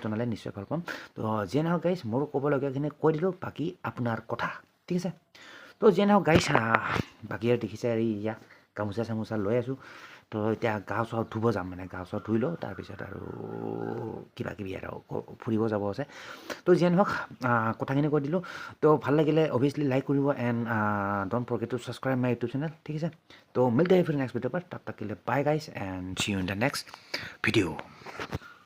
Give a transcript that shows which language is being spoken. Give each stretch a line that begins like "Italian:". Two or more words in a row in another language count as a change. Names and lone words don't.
Assamese: জনালে নিশ্চয় ভাল পাম তো যিয়ে নহওক গাইজ মোৰ ক'বলগীয়াখিনি কৈ দিলোঁ বাকী আপোনাৰ কথা ঠিক আছে তো যিয়ে নহওক গাইজ বাকী আৰু দেখিছে আৰু ইয়া গামোচা চামোচা লৈ আছোঁ তো এতিয়া গা চা ধুব যাম মানে গা চা ধুই লওঁ তাৰপিছত আৰু কিবা কিবি আৰু ফুৰিব যাব আছে তো যিয়ে নহওক কথাখিনি কৈ দিলোঁ তো ভাল লাগিলে
English: obviously like
Assamese: কৰিব
English: and don't forget to subscribe my YouTube channel
Assamese: ঠিক আছে তো
Hindi: मिलते फिर
English: next video'
Hindi: पर तब तक के लिए
English: bye guys and see you in the next video